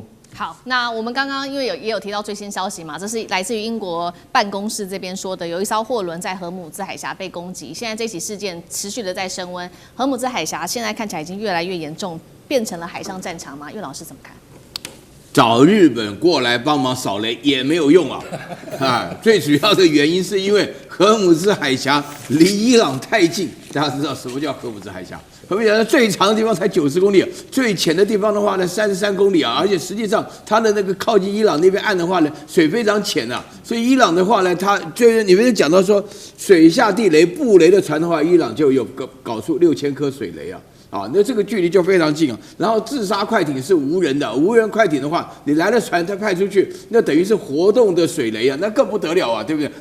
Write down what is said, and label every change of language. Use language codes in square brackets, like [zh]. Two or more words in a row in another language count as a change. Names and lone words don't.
[zh] 好，那我們剛剛因為也有提到最新消息嘛，這是來自於英國辦公室這邊說的，有一艘貨輪在荷姆茲海峽被攻擊，現在這起事件持續的在升溫，荷姆茲海峽現在看起來已經越來越嚴重，變成了海上戰場嗎？岳老師怎麼看？找日本過來幫忙掃雷也沒有用最主要的原因是因為荷姆茲海峽離伊朗太近。大家知道什麼叫荷姆茲海峽？荷姆茲海峽最長的地方才90公里，最淺的地方的話呢33公里而且實際上它的那個靠近伊朗那邊岸的話呢，水非常淺所以伊朗的話呢，它就是你們講到說水下地雷布雷的船的話，伊朗就有搞出6000顆水雷那這個距離就非常近然後自殺快艇是無人的，無人快艇的話，你來了船，它派出去，那等於是活動的水雷那更不得了對不對？